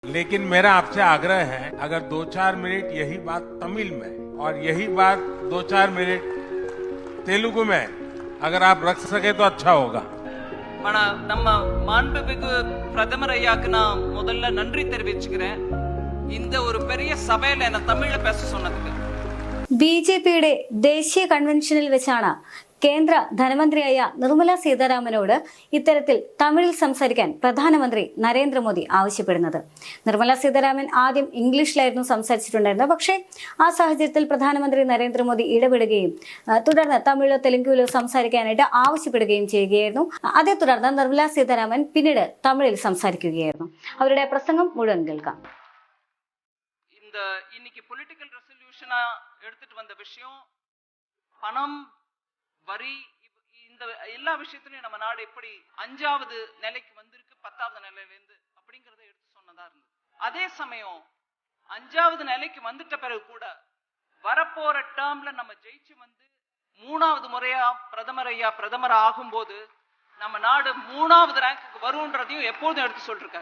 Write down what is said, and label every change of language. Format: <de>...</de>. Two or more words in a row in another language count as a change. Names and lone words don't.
<hi>लेकिन मेरा आपसे आग्रह है, अगर 2-4 मिनट यही बात तमिल में और यही बात 2-4 मिनट तेलुगु में अगर आप रख सके तो अच्छा होगा.</hi> <ta>మన நம்ம மாண்புமிகு பிரதமர் ஐயாக்கு நான் முதல்ல நன்றி தெரிவிச்சுக்கிறேன். இந்த ஒரு பெரிய சபையில என்ன தமிழ்ல பேச சொன்னதுக்கு.</ta> <ml>ബിജെപിയുടെ ദേശീയ കൺവെൻഷനിൽ വെച്ചാണ് കേന്ദ്ര ധനമന്ത്രിയായ നിർമ്മല സീതാരാമനോട് ഇത്തരത്തിൽ തമിഴിൽ സംസാരിക്കാൻ പ്രധാനമന്ത്രി നരേന്ദ്രമോദി ആവശ്യപ്പെടുന്നത്. നിർമ്മല സീതാരാമൻ ആദ്യം ഇംഗ്ലീഷിലായിരുന്നു സംസാരിച്ചിട്ടുണ്ടായിരുന്നത്. പക്ഷേ ആ സാഹചര്യത്തിൽ പ്രധാനമന്ത്രി നരേന്ദ്രമോദി ഇടപെടുകയും തുടർന്ന് തമിഴിലോ തെലുങ്കിലോ സംസാരിക്കാനായിട്ട് ആവശ്യപ്പെടുകയും ചെയ്യുകയായിരുന്നു. അതേ തുടർന്ന് നിർമ്മല സീതാരാമൻ പിന്നീട് തമിഴിൽ സംസാരിക്കുകയായിരുന്നു. അവരുടെ പ്രസംഗം മുഴുവൻ കേൾക്കാം.</ml> <ta>இன்னைக்கு</ta> <en>political resolution</en> <ta>எடுத்துட்டு வந்த விஷயம் பணம் வரி இந்த எல்லா விஷயத்திலையும் நம்ம நாடு எப்படி 5வது நிலைக்கு வந்திருக்கு 10வது நிலையில இருந்து அப்படிங்கறத எடுத்து சொன்னதா இருந்தது. அதே சமயம் 5வது நிலைக்கு வந்துட்ட பிறகு கூட வரப்போற டேர்ம்ல நம்ம ஜெயிச்சு வந்து 3வது முறையா பிரதமர் ஆகும்போது நம்ம நாடு 3வது ரேங்க்குக்கு வரும்ன்றதையும் எப்போதும் எடுத்து சொல்லிருக்காங்க.</ta>